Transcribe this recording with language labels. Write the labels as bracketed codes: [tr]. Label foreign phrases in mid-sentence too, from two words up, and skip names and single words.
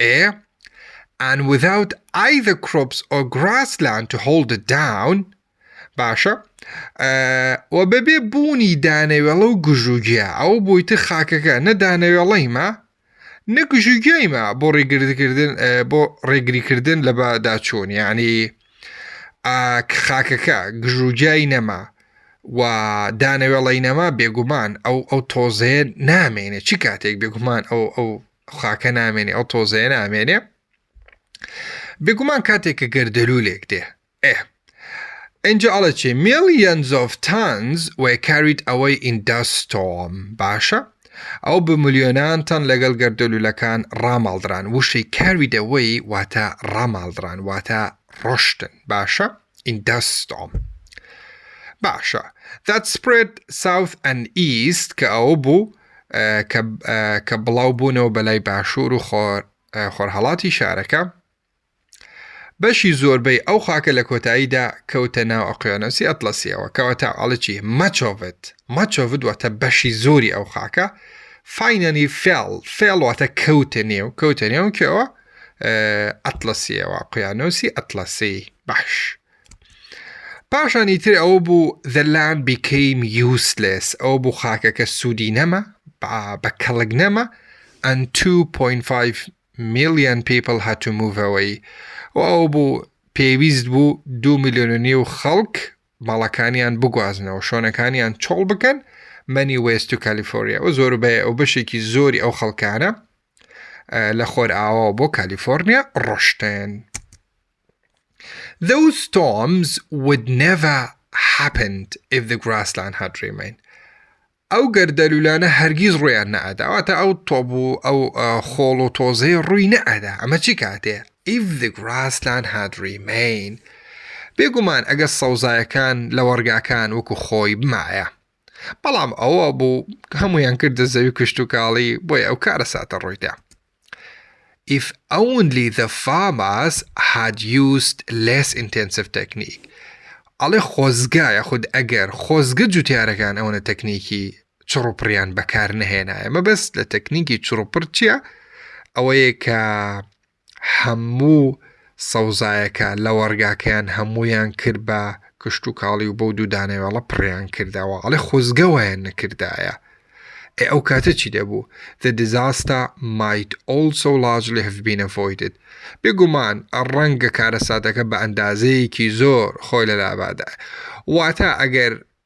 [en] and without either crops or grassland to hold it down [ckb] باشە و بەبێ بوونی دانەوێڵە و گژوگیا ئەو بوویتە خاکەکە نە دانەوێڵەیمە نەگژوگیایمە بۆ ڕێگریکردن لە بەداچوون یعنی خاکەکە گژوگیای نەما و دانەوێڵەی نەما بێگومان ئەو تۆزەیە نامێنێ چی کاتێک بێگومان ئەو خاکە نامێنێ ئەو تۆزەیە نامێنێ بێگومان کاتێککە گەردەلوولێک دێ اینجا ئەڵە چی [en] millions of tons were carried away in dust storm [ckb] باشە ئەو بە ملیۆنان تەن لەگەڵ گەردەلوولەکان ڕاماڵدران وشەی [en] carried away [ckb] واتە ڕاماڵدران واتە ڕۆشتن باشە [en] in dust storm [ckb] باشە [en] that spread south and east [ckb] کە ئەو بوو کە بڵاو بوونەوە بەلای باشوور و خۆرهەڵاتی شارەکە بەشی زۆربەی ئەو خاکە لە کۆتاییدا کەوتە ناو ئۆقیانوسی ئەتلەسیەوە کەواتە ئەڵە چی [en] much of it [ckb] واتە بەشی زۆری ئەو خاکە [en] finally fell [ckb] واتە کەوتە نێو کەوە ئەتلەسیەوە ئۆقیانوسی ئەتلەسی باش پاشانی تر ئەو بوو [en] the land became useless [ckb] ئەو بوو خاکەکە سوودی نەما بە کەڵک نەما [en] and 2.5 million people had to move away [ckb] و ئەو بوو پێویست بوو 2 ملیۆن و خەڵک ماڵەکانیان بگوازنەوە شۆنەکانیان چۆڵ بکەن [en] many ways to California [ckb] و زۆربەیە ئەو بەشێکی زۆری ئەو خەڵکانە لە خۆر ئاوە بۆ کالیفۆرنیا ڕۆشتن [en] Those storms would never happened if the grassland had remained. [ckb] ئەو گەردەلوولانە هەرگیز ڕوویان نەئەدا واتە ئەو تۆبوو ئەو خۆڵ و تۆزەی ڕووی نەئەدا ئەمە چی کاتێ [en] if the grassland had remained [ckb] بێگومان ئەگە سەوزایەکان لە وەرگاکان وەکو خۆی بمایە بەڵام ئەوە بوو هەمویان کردە زەوی کشتوکاڵی بۆی ئەو کارە ساتە ڕوویدا [en] if only the farmers had used less intensive technique [ckb] ئەڵێ خۆزگا یاخود ئەگەر خۆزگە جوتیارەکان ئەوەنە تەکنیکی چڕوپڕیان بەکار نەهێنایە مەبەست لە تەکنیکی چڕوپڕ چییە ئەوەیە کە هەموو سەوزایەکە لە وەرگاکەیان هەمویان کرد بە کشتوکاڵی و بەو دوو دانەوێڵە پڕیان کردەوە ئەڵێ خۆزگەوەیان نەکردایە ئەو کاتە چی دەبوو [en] the disaster might also largely have been avoided [ckb] بێگومان ڕەنگە کارەساتەکە بە ئەندازەیەکی زۆر خۆی لەلابادا واتە ئەگەر